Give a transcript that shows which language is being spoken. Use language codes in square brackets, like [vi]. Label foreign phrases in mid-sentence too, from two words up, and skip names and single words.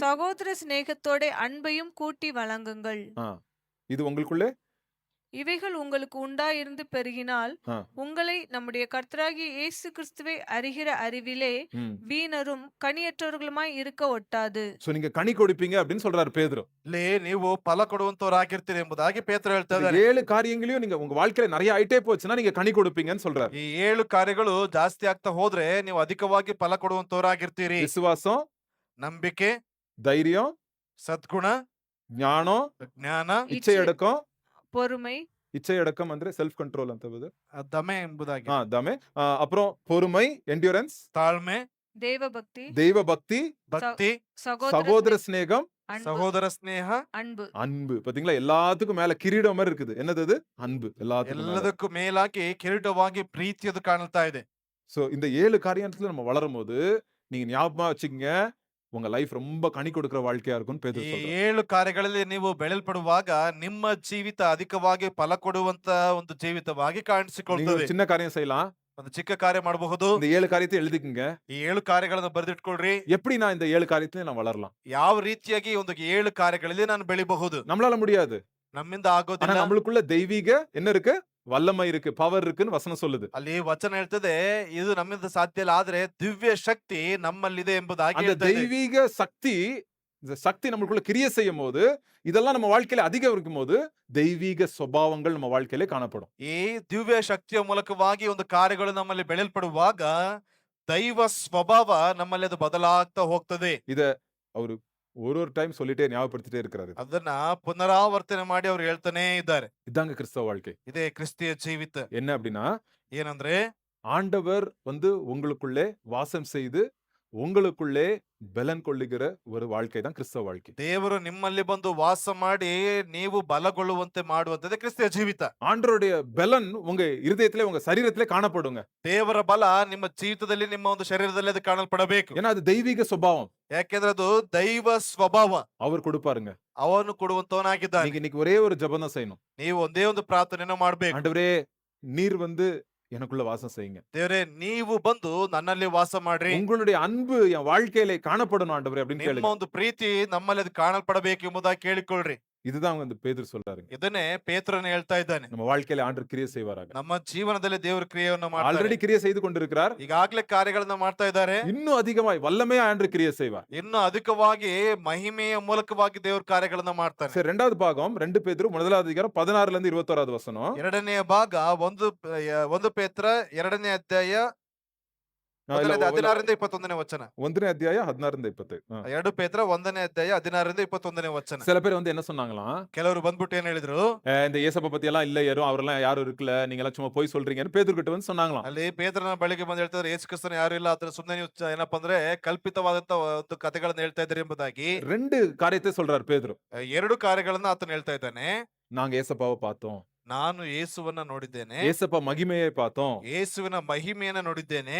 [ta] சகோதர சிநேகத்தோட அன்பையும் கூட்டி வழங்குங்கள். இது உங்களுக்குள்ளே இவைகள் உங்களுக்கு உண்டாயிருந்து பெருகினால் ஆ. உங்களை நம்முடைய கர்த்தராகிய இயேசு கிறிஸ்துவை அறிகிற அறிவிலே ம். வீணரும் கனியற்றவர்களுமாய் இருக்க ஒட்டாது. சோ நீங்க கனி கொடுப்பீங்க அப்படின்னு சொல்றாரு பேதுரு. [kn] ಇಲ್ಲಿ ನೀವು ಫಲ ಕೊಡುವಂತವರಾಗಿರ್ತೀರಿ ಎಂಬುದಾಗಿ ಪೇತ್ರ ಹೇಳ್ತಾ [ta] இந்த [kn] ಇದ್ದಾರೆ. [ta] 7 காரியங்களையும் நீங்க உங்க வாழ்க்கையில நிறைய ஆயிட்டே போச்சுன்னா நீங்க கனி கொடுப்பீங்கன்னு சொல்றாரு. [kn] ಈ 7 ಕಾರ್ಯಗಳು ಜಾಸ್ತಿ ಆಗ್ತಾ ಹೋದ್ರೆ ನೀವು ಅಧಿಕವಾಗಿ ಫಲ ಕೊಡುವಂತವರಾಗಿರ್ತೀರಿ. [ta] விசுவாசம், [kn] ನಂಬಿಕೆ, [ta] தைரியம், [kn] ಸದ್ಗುಣ, ಜ್ಞಾನ, ಜ್ಞಾನ, [ta] ಇಚ್ಛೆ ಅಡக்கம். பொறுமை, இச்சை அடக்கம் [kn] ಅಂದ್ರೆ [en] self control [kn] ಅಂತ ಬದು. ದಮೆ ಎಂಬುದಾಗಿ, ದಮೆ. அப்புறம் பொறுமை, ಎಂಡ್ಯೂರೆನ್ಸ್, ತಾಳ್ಮೆ, [ta] தேவபக்தி, தெய்வ பக்தி, [kn] ಭಕ್ತಿ, [ta] சகோதர சிநேகம், அன்பு, [kn] ಸಹೋದರ ಸ್ನೇಹ, [ta] அன்பு. அன்பு. பாத்தீங்களா எல்லாத்துக்கும் மேல கிரீடம் மாதிரி இருக்குது. என்னது அது? அன்பு. எல்லாத்துக்கும் மேல. [kn] ಎಲ್ಲದಕ್ಕೂ ಮೇಲಾಗಿ ಕಿರೀಟವಾಗಿ ಪ್ರೀತಿಯದು ಕಾಣ್ತಾ ಇದೆ. [ta] சோ இந்த 7 காரியத்துல நம்ம வளரும்போது நீங்க ஞாபகமா வச்சுக்கங்க, உங்க லைஃப் ரொம்ப கனி கொடுக்கிற வாழ்க்கையா இருக்கும்னு [kn] ಈ [ta] பேதுரு சொல்றாரு. [kn] 7 ಕಾರ್ಯಗಳಲ್ಲಿ ನೀವು ಬೆಳೆಯಲ್ಪಡುವಾಗ ನಿಮ್ಮ ಜೀವಿತ ಅಧಿಕವಾಗಿ ಫಲ ಕೊಡುವಂತ ಒಂದು ಜೀವಿತವಾಗಿ [ta] நீங்க [kn] ಕಾಣಿಸಿಕೊಳ್ತದೆ. [ta] ஒரு சின்ன காரியம் செய்யலாம். [kn] ಒಂದು ಚಿಕ್ಕ ಕಾರ್ಯ ಮಾಡಬಹುದು. [ta] இந்த 7 காரியத்தை எழுதிக்குங்க. [kn] ಈ 7 ಕಾರ್ಯಗಳನ್ನು ಬರೆದಿಟ್ಕೊಳ್ರಿ. [ta] எப்படி நான் இந்த 7 காரியத்துல நான் வளரலாம்? [kn] ಯಾವ ರೀತಿಯಾಗಿ ಒಂದು 7 ಕಾರ್ಯಗಳಲ್ಲಿ ನಾನು ಬೆಳಿಬಹುದು. [ta] நம்மளால முடியாது. [kn] ನಮ್ಮಿಂದ [ta] ஆனா [kn] ಆಗೋದಿಲ್ಲ. [ta] நம்மளுக்குள்ள தெய்வீக என்ன இருக்கு? வல்லமை இருக்கு, பவர் இருக்குன்னு வசனம் சொல்லுது. [kn] ಅಲ್ಲಿ ವಚನ ಹೇಳ್ತದೆ ಇದು ನಮ್ಮಿಂದ ಸಾಧ್ಯ ಇಲ್ಲ, ಆದ್ರೆ ದಿವ್ಯ ಶಕ್ತಿ ನಮ್ಮಲ್ಲಿದೆ ಎಂಬುದಾಗಿ [ta] அந்த [kn] ಹೇಳ್ತಾ ಇದೆ. [ta] தெய்வீக சக்தி, இந்த சக்தி நம்மளுக்குள்ள கிரியை செய்யும் போது, இதெல்லாம் நம்ம வாழ்க்கையில அதிகம் இருக்கும்போது தெய்வீக சுபாவங்கள் நம்ம வாழ்க்கையில காணப்படும். [kn] ಈ ದಿವ್ಯ ಶಕ್ತಿಯ ಮೂಲಕವಾಗಿ ಒಂದು ಕಾರ್ಯಗಳು ನಮ್ಮಲ್ಲಿ ಬೆಳೆಯಲ್ಪಡುವಾಗ ದೈವ ಸ್ವಭಾವ ನಮ್ಮಲ್ಲಿ ಅದು ಬದಲಾಗ್ತಾ ಹೋಗ್ತದೆ. [ta] இத அவரு ஒரு டைம் சொல்லிட்டே ஞாபகப்படுத்திட்டே இருக்கிறாரு. [kn] ಅದನ್ನ ಪುನರಾವರ್ತನೆ ಮಾಡಿ ಅವ್ರು ಹೇಳ್ತಾನೆ ಇದ್ದಾರೆ. [ta] இதாங்க கிறிஸ்தவ வாழ்க்கை. [kn] ಇದೇ ಕ್ರಿಸ್ತಿಯ ಜೀವಿತ. [ta] என்ன அப்படின்னா, [kn] ಏನಂದ್ರೆ [ta] ஆண்டவர் வந்து உங்களுக்குள்ளே வாசம் செய்து உங்களுக்குள்ளே பலன் கொள்ளுகிற ஒரு வாழ்க்கை தான் கிறிஸ்தவ வாழ்க்கை. [kn] ದೇವರು ನಿಮ್ಮಲ್ಲಿ ಬಂದು ವಾಸ ಮಾಡಿ ನೀವು ಬಲಗೊಳ್ಳುವಂತೆ ಮಾಡುವಂತದೇ ಕ್ರಿಸ್ತಿಯ ಜೀವಿತ. [ta] ஆண்டவருடைய பலன் உங்க இருதயத்திலே உங்க சரீரத்திலே காணப்படுங்க. [kn] ದೇವರ ಬಲ ನಿಮ್ಮ ಜೀವಿತದಲ್ಲಿ ನಿಮ್ಮ ಒಂದು ಶರೀರದಲ್ಲಿ ಅದು ಕಾಣಲ್ಪಡಬೇಕು. [ta] ஏன்னா அது தெய்வீக சுபாவம். [kn] ಯಾಕೆಂದ್ರೆ ಅದು ದೈವ ಸ್ವಭಾವ. [ta] அவர் கொடுப்பாருங்க. [kn] ಅವನು ಕೊಡುವಂತವನಾಗಿದ್ದಾನೆ. [ta] நீங்க இன்னைக்கு ஒரே ஒரு ஜெபம் தான் செய்யணும். [kn] ನೀವು ಒಂದೇ ಒಂದು ಪ್ರಾರ್ಥನೆಯನ್ನು ಮಾಡ್ಬೇಕು. [ta] ஆண்டவரே நீர் வந்து எனக்குள்ள வாசம் செய்யுங்க. [kn] ದೇವರೇ ನೀವು ಬಂದು ನನ್ನಲ್ಲಿ ವಾಸ ಮಾಡ್ರಿ. [ta] உங்களுடைய அன்பு என் வாழ்க்கையிலே காணப்படணும் ஆண்டவரே அப்படின்னு [kn] ನಿಮ್ಮ [ta] கேளுங்க. [kn] ಒಂದು ಪ್ರೀತಿ ನಮ್ಮಲ್ಲಿ ಅದು ಕಾಣಲ್ಪಡಬೇಕು ಎಂಬುದಾಗಿ ಕೇಳಿಕೊಳ್ಳ್ರಿ. [ta] இதுதான் வந்து பேதுரு சொல்றாருங்க. [kn] ಇದನ್ನೇ ಪೇತ್ರನು ಹೇಳ್ತಾ ಇದ್ದಾನೆ. [ta] நம்ம வாழ்க்கையில ஆண்டவர் கிரியை செய்வாராங்க. [kn] ನಮ್ಮ ಜೀವನದಲ್ಲಿ ದೇವರು ಕ್ರಿಯೆಯನ್ನು ಮಾಡ್ತಾರೆ. [ta] ஆல்ரெடி கிரியை செய்து கொண்டிருக்கிறார். [kn] ಈಗಾಗಲೇ ಕಾರ್ಯಗಳನ್ನ ಮಾಡ್ತಾ ಇದ್ದಾರೆ. [ta] இன்னும் அதிகமாய் வல்லமையா ஆண்டவர் கிரியை செய்வார். [kn] ಇನ್ನು ಅಧಿಕವಾಗಿ ಮಹಿಮೆಯ ಮೂಲಕವಾಗಿ ದೇವರು ಕಾರ್ಯಗಳನ್ನ ಮಾಡ್ತಾನೆ. [ta] சரி, ரெண்டாவது பாகம் 2 பேதுரு 1வது அதிகாரம் 16ல இருந்து 21வது வசனம். [kn] ಎರಡನೆಯ ಭಾಗ 1 ಪೇತ್ರ 2ನೇ ಅಧ್ಯಾಯ ಒಂದನೇ ಇಲ್ಲ, ಅಧ್ಯಾಯ 16ರಿಂದ 21ನೇ ವಚನ. 1ನೇ ಅಧ್ಯಾಯ 16ರಿಂದ 20. 2 ಪೇತ್ರ 1ನೇ ಅಧ್ಯಾಯ 16ರಿಂದ 21ನೇ ವಚನ. [ta] சில பேர் வந்து என்ன சொன்னாங்களாம், [kn] ಕೆಲವರು ಬಂದ್ಬಿಟ್ಟು ಏನ್ ಹೇಳಿದ್ರು, [ta] இந்த இயேசப்ப பத்தி எல்லாம் இல்ல, யாரும் அவரெல்லாம் யாரும் இருக்கல, நீங்க எல்லாம் சும்மா போய் சொல்றீங்கன்னு பேதுருகிட்ட வந்து சொன்னாங்களாம். [kn] ಅಲ್ಲಿ ಪೇತ್ರನ ಬಳಿಗೆ ಬಂದು ಹೇಳ್ತಾರೆ, ಯೇಸು ಕ್ರಿಸ್ತನ ಯಾರು ಇಲ್ಲ, ಆತರ ಸುಮ್ಮನೆ ನೀವು ಏನಪ್ಪಾ ಅಂದ್ರೆ ಕಲ್ಪಿತವಾದಂತ ಒಂದು ಕಥೆಗಳನ್ನ ಹೇಳ್ತಾ ಇದ್ದಾರೆ ಎಂಬುದಾಗಿ [ta] 2 காரியத்தை சொல்றாரு பேதுரு. [kn] 2 ಕಾರ್ಯಗಳನ್ನ ಆತನು ಹೇಳ್ತಾ ಇದ್ದಾನೆ. [ta] நாங்க ஏசப்பாவை பார்த்தோம், [kn] ನಾನು ಯೇಸುವನ್ನ ನೋಡಿದ್ದೇನೆ, [ta] ஏசப்பா மகிமையை பார்த்தோம். [kn] ಯೇಸುವಿನ ಮಹಿಮೆಯನ್ನ ನೋಡಿದ್ದೇನೆ,